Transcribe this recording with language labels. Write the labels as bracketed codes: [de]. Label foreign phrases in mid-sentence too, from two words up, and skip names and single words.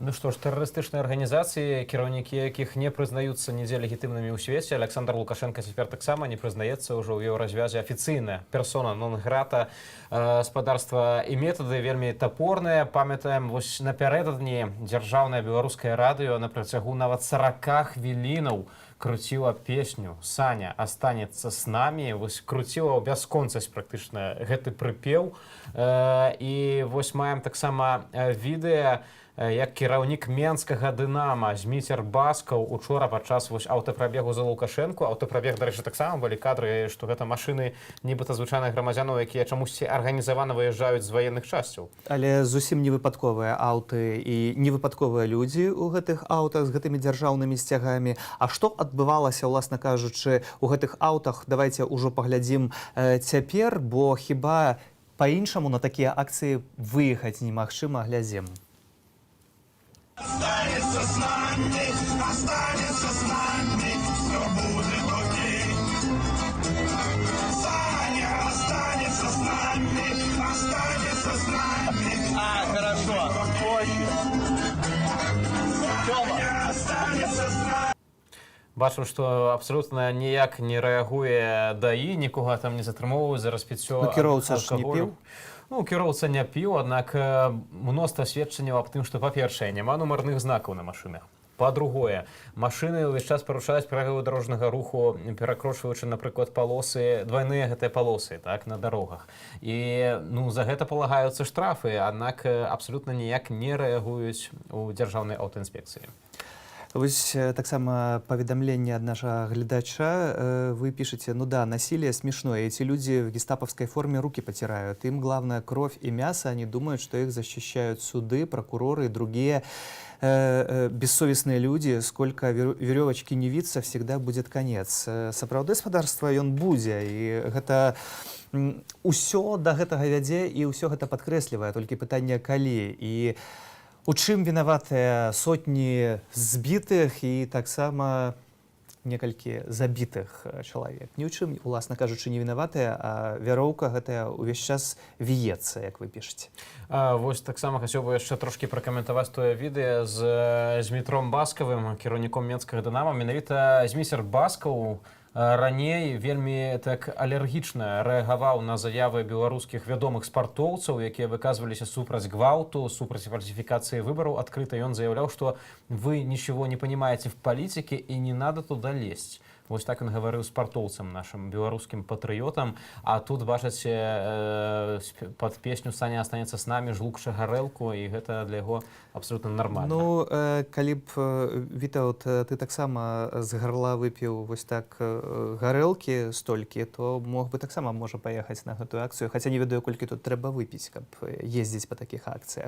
[be] Ну што ж, тэрарыстычныя арганізацыі, кіраўнікі якіх не прызнаюцца нідзе легітымнымі ў свеце. Александр Лукашенко цяпер таксама не прызнаецца ўжо ў еўразвязе афіцыйная персона нон-грата. Спадарства і метады вельмі тапорныя. Памятаем, вось напярэдадні дзяржаўнае беларускае радыё на працягу нават 40 хвілінаў круціла песню «Саня останется с нами». Вось круціла ў бясконцасць практычна гэты прыпеў. І вось маем таксама відэа, як кіраўнік менскага дынама Зміцер Баскаў учора падчас аўтапрабегу за Лукашэнку. Аўтапрабег, дарэчы, таксама былі кадры, што гэта машыны нібыта звычайных грамадзянаў, якія чамусьці арганізавана выязджаюць з ваенных часцяў. Але зусім невыпадковыя аўты і невыпадковыя людзі ў гэтых аўтах з гэтымі дзяржаўнымі сцягамі. А што адбывалася, уласна кажучы, у гэтых аўтах? Давайте ўжо паглядзім цяпер, бо хіба па-іншаму на такія акцыі выехаць немагчыма. Глядзім. [ru] Останется с нами, все будет окей. Саня останется с нами, останется с нами. Хорошо, очень. Саня останется с нами. [be] Бачым, што абсалютна ніяк не рэагуе ДАІ, нікога там не затрымоўваюць за распіццё алкаголю. Кіроўца ж не піў? Ну, кіроўца не піў, аднак мноства сведчанняў аб тым, што, па-першае, няма нумарных знакаў на машынах. Па-другое, машыны ўвесь час парушаюць правілы дарожнага руху, перакрочваючы, напрыклад, палосы, двайныя гэтыя палосы, так, на дарогах. І, ну, за гэта палагаюцца штрафы, аднак абсалютна ніяк не рэагуюць у дзяржаўнай аўтаінспекцыі. Вось таксама паведамленне ад нашага глядача. [ru] Вы пишете: ну да, насилие смешное. Эти люди в гестаповской форме руки потирают. Им главное кровь и мясо. Они думают, что их защищают суды, прокуроры и другие бессовестные люди. Сколько веревочки не виться, всегда будет конец. [be] Сапраўды спадарства ён будзе. І гэта ўсё да гэтага вядзе, і ўсё гэта падкрэслівае. Толькі пытанне калі. І у чым вінаватыя сотні збітых і таксама некалькі забітых чалавек? Ні ў чым, уласна кажучы, не вінаватыя, а вяроўка гэтая ўвесь час віецца, як вы пішаце. Вось таксама хацеў бы яшчэ трошкі пракаментаваць тое відэа з Змітром Баскавым, кіраўніком менскага дынама. Менавіта Зміцер Баскаў раней вельмі так алергічна рэагаваў на заявы беларускіх вядомых спартоўцаў, якія выказваліся супраць гвалту, супраць [ru] фальсификации выборов. Открыто [be] ён заявляў, што [ru] вы ничего не понимаете в политике и не надо туда лезть. [be] Вось так ён гаварыў спартоўцам, нашим беларускім патрыётам. А тут, бачыце, пад песню «Саня останется с нами» жлукша гарэлку, і гэта для яго [ru] абсолютно нормально. [be] Ну, калі б, Вітаўт, ты таксама з гарла выпіў вось так гарэлкі столькі, то мог бы таксама можа паехаць на гэтую акцыю, хаця не ведаю, колькі тут трэба выпіць, каб ездзіць па такіх акцыях.